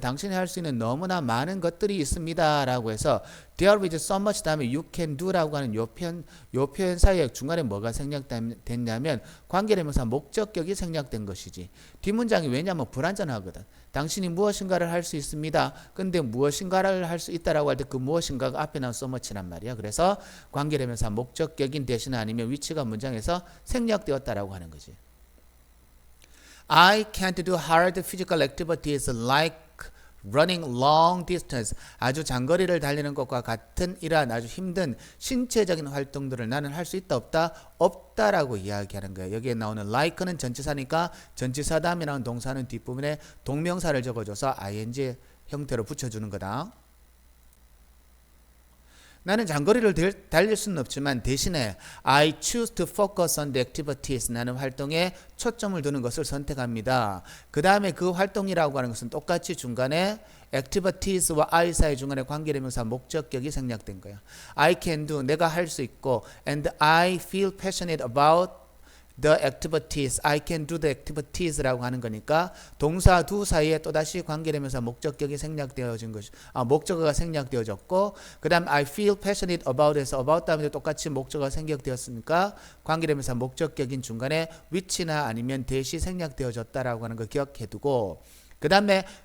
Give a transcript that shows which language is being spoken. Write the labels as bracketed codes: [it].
[ko] 당신이 할 수 있는 너무나 많은 것들이 있습니다. 라고 해서 There is so much 다음에 you can do 라고 하는 요 표현 사이에 중간에 뭐가 생략됐냐면 관계대명사 목적격이 생략된 것이지. 뒷문장이 왜냐하면 불완전하거든. 당신이 무엇인가를 할 수 있습니다. 근데 무엇인가를 할 수 있다라고 할 때 그 무엇인가가 앞에 나온 so much란 말이야. 그래서 관계대명사 목적격인 대신 아니면 위치가 문장에서 생략되었다라고 하는 거지. [en] I can't do hard physical activities like running long distance. [ko] 아주 장거리를 달리는 것과 같은 이러한 아주 힘든 신체적인 활동들을 나는 할 수 있다 없다? 없다라고 이야기하는 거예요. 여기에 나오는 like는 전치사니까 전치사 다음에 나오는 동사는 뒷부분에 동명사를 적어줘서 ing 형태로 붙여주는 거다. 나는 장거리를 달릴 수는 없지만 대신에 I choose to focus on the activities. 나는 활동에 초점을 두는 것을 선택합니다. 그 다음에 그 활동이라고 하는 것은 똑같이 중간에 activities와 I 사이 중간에 관계대명사 목적격이 생략된 거야. I can do. 내가 할 수 있고 and I feel passionate about the activities, I can do the activities 라고 하는 거니까 동사 두 사이에 또다시 관계되면서 목적격이 생략되어진 것이 목적어가 생략되어졌고 그 다음 I feel passionate about 에서 about 다음에 똑같이 목적어가 생략되었으니까 관계되면서 목적격인 중간에 which나 아니면 that이 생략되어졌다라고 하는 거 기억해두고 그 다음에